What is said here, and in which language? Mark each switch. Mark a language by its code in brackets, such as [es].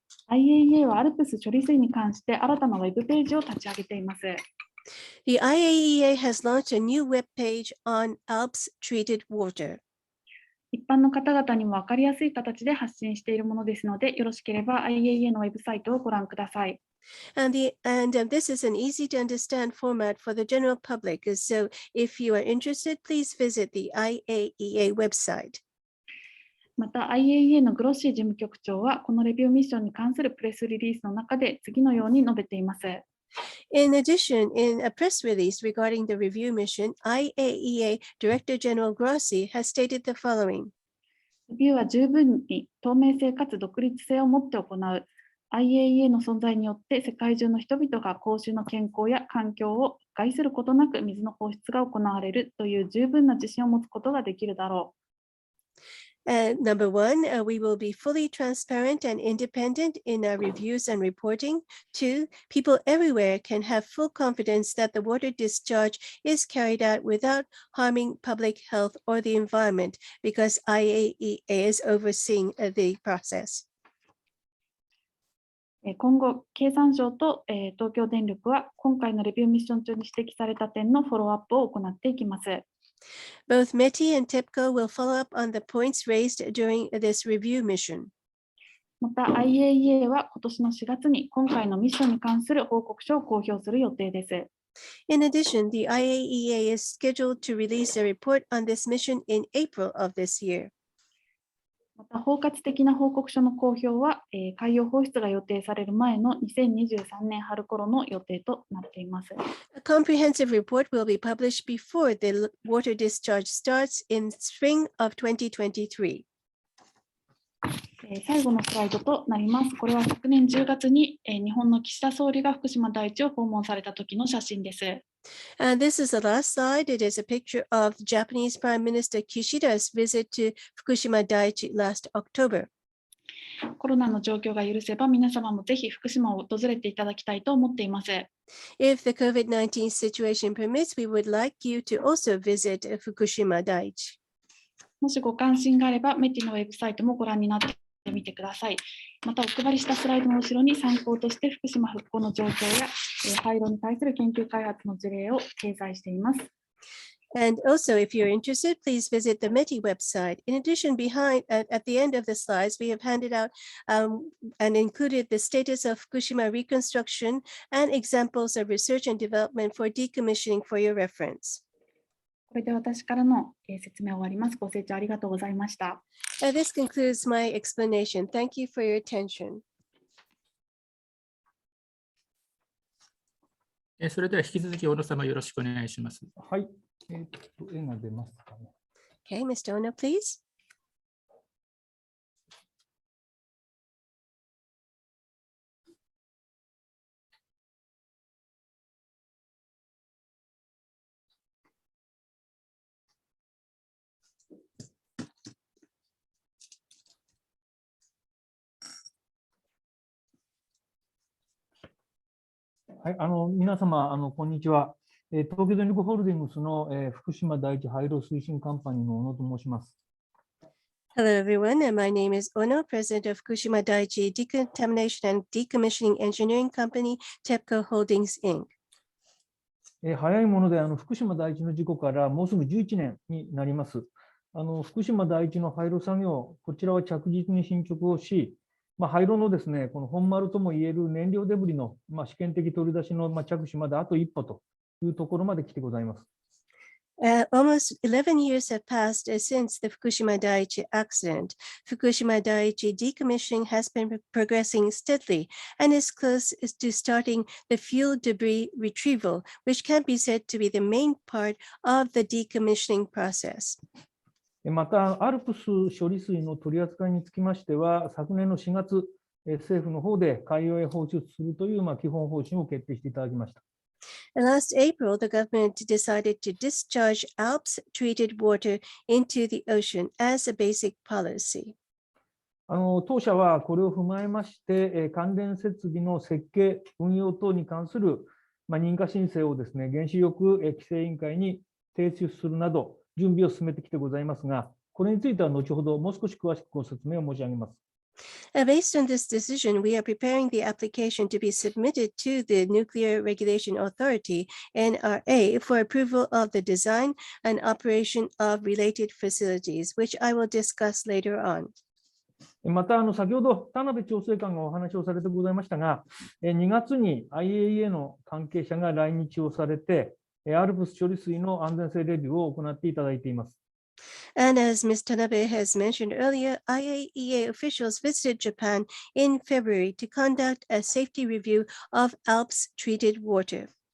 [ja] IAEA はアルプス処理水に関して新たなウェブページを立ち上げています。 [en] The IAEA has launched a new web page on Alps treated water. [ja] 一般の方々にも分かりやすい形で発信しているものですので、よろしければ IAEA のウェブサイトをご覧ください。 [en] And this is an easy to understand format for the general public. So if you are interested, please visit the IAEA website. [ja] また IAEA のグロッシー事務局長はこのレビューミッションに関するプレスリリースの中で次のように述べています。 [en] In addition, in a press release regarding the review mission, IAEA Director General Grossi has stated the following. [ja] レビューは十分に透明性かつ独立性を持って行う。 IAEA の存在によって世界中の人々が公衆の健康や環境を害することなく水の放出が行われるという十分な自信を持つことができるだろう。 [en] Number one, we will be fully transparent and independent in our reviews and reporting. 2, people everywhere can have full confidence that the water discharge is carried out without harming public health or the environment because IAEA is overseeing the process. [ja] 今後、経産省と東京電力は今回のレビューミッション中に指摘された点のフォローアップを行っていきます。 [en] Both METI and TEPCO will follow up on the points raised during this review mission. [ja] また IAEA は今年の4月に今回のミッションに関する報告書を公表する予定です。 [en] In addition, the IAEA is scheduled to release a report on this mission in April of this year. [ja] また包括的な報告書の公表は、海洋放出が予定される前の2023年春頃の予定となっています。 [en] A comprehensive report will be published before the water discharge starts in spring of 2023. [ja] 最後のスライドとなります。これは昨年10月に、日本の岸田総理が福島第一を訪問された時の写真です。 [en] And this is the last slide. It is a picture of Japanese Prime Minister Kishida's visit to Fukushima Daiichi last October. [ja] コロナの状況が許せば皆様もぜひ福島を訪れていただきたいと思っています。 [en] If the COVID-19 situation permits, we would like you to also visit Fukushima Daiichi. [ja] もしご関心があれば、METI のウェブサイトもご覧になってみてください。また、お配りしたスライドの後ろに参考として福島復興の状況や廃炉に対する研究開発の事例を掲載しています。 [en] And also, if you're interested, please visit the METI website. In addition, at the end of the slides, we have handed out and included the status of Fukushima reconstruction and examples of research and development for decommissioning for your reference. [ja] これで私からの説明を終わります。ご清聴ありがとうございました。 [en] This concludes my explanation. Thank you for your attention. [ja] それでは引き続き小野様よろしくお願いします。はい。絵が出ますかね。 [en] Okay, Mr. Ono, please. [ja] はい、皆様、こんにちは。東京電力ホールディングスの、福島第一廃炉推進カンパニーの小野と申します。 [en] Hello, everyone. My name is Ono, President of Fukushima Daiichi Decontamination and Decommissioning Engineering Company, TEPCO Holdings, Inc. [ja] 早いもので福島第一の事故からもうすぐ11年になります。福島第一の廃炉作業、こちらは着実に進捗をし、廃炉のですね、この本丸ともいえる燃料デブリの試験的取り出しの着手まであと一歩というところまで来てございます。 [en] Almost 11 years have passed since the Fukushima Daiichi accident. Fukushima Daiichi decommissioning has been progressing steadily and is close to starting the fuel debris retrieval, which can be said to be the main part of the decommissioning process. [ja] また、アルプス処理水の取り扱いにつきましては、昨年の4月、政府の方で海洋へ放出するという基本方針を決定していただきました。 [en] Last April, the government decided to discharge Alps treated water into the ocean as a basic policy. [ja] 当社はこれを踏まえまして、関連設備の設計、運用等に関する認可申請をですね、原子力規制委員会に提出するなど、準備を進めてきてございますが、これについては後ほどもう少し詳しくご説明を申し上げます。 [en] Based on this decision, we are preparing the application to be submitted to the Nuclear Regulation Authority, NRA, for approval of the design and operation of related facilities, which I will discuss later on. [ja] また、先ほど田辺調整官がお話をされてございましたが、2月に IAEA の関係者が来日をされて、アルプス処理水の安全性レビューを行っていただいています。 [en] And as Ms. Tanabe has mentioned earlier, IAEA officials visited Japan in February to conduct a safety review of Alps treated water.